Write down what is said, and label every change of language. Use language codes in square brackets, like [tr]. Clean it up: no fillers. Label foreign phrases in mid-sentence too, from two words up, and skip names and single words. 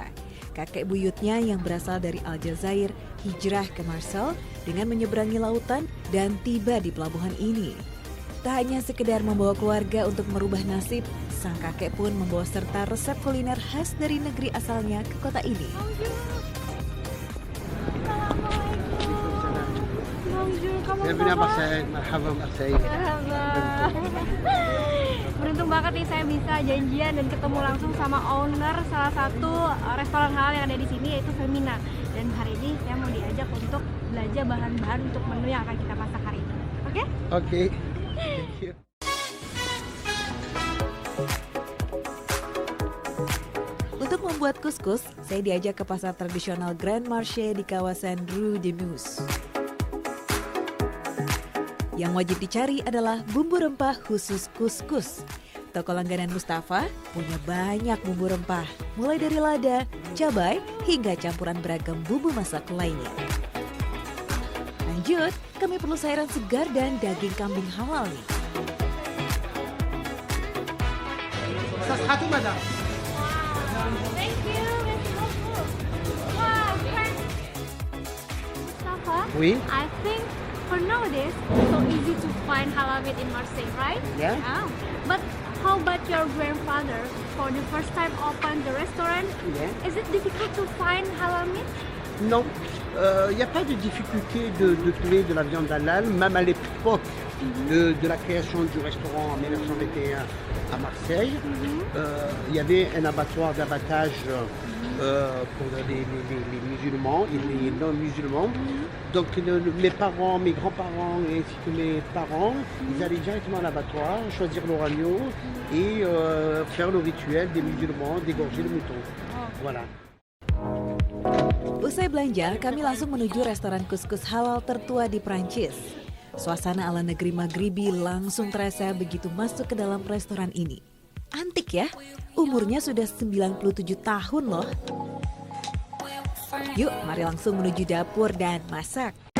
[id] Kakek buyutnya yang berasal dari Aljazair hijrah ke Marcel dengan menyeberangi lautan dan tiba di pelabuhan ini. Tak hanya sekedar membawa keluarga untuk merubah nasib, sang kakek pun membawa serta resep kuliner khas dari negeri asalnya ke kota ini. [fr] Bienvenue à Marseille, marhaba Marseille. [id] Beruntung banget nih saya bisa janjian dan ketemu langsung sama owner salah satu restoran halal yang ada di sini, yaitu Femina. Dan hari ini saya mau diajak untuk belajar bahan-bahan untuk menu yang akan kita masak hari ini. Oke? Oke. [en] Thank you. [id] Untuk membuat kuskus, saya diajak ke pasar tradisional Grand Marché di kawasan Rue de Meuse. Yang wajib dicari adalah bumbu rempah khusus kuskus. Toko langganan Mustafa punya banyak bumbu rempah, mulai dari lada, cabai, hingga campuran beragam bumbu masak lainnya. Lanjut, kami perlu sayuran segar dan daging kambing halal nih. [fr] Ça sera tout, madame. [en] Thank you, it's helpful. Wow, thanks. Mustafa, [fr] Oui. [en] I think for nowadays, it's so easy to find halal meat in Marseille, right? Yeah. Oh. But how about your grandfather? For the first time open the restaurant, Yeah. is it difficult to find halal meat? [fr] Non, il n'y a pas de difficulté de trouver de la viande halal, même à l'époque de la création du restaurant en 1921 à Marseille. Il y avait un abattoir d'abattage pour les musulmans et les non-musulmans. Donc mes parents, mes grands-parents ainsi que mes parents, ils allaient directement à l'abattoir, choisir leur agneau et faire le rituel des musulmans, d'égorger le mouton. Voilà. [id] Usai belanja, kami langsung menuju restoran kuskus halal tertua di Prancis. Suasana ala negeri Maghribi langsung terasa begitu masuk ke dalam restoran ini. Antik ya, umurnya sudah 97 tahun loh. Yuk, mari langsung menuju dapur dan masak.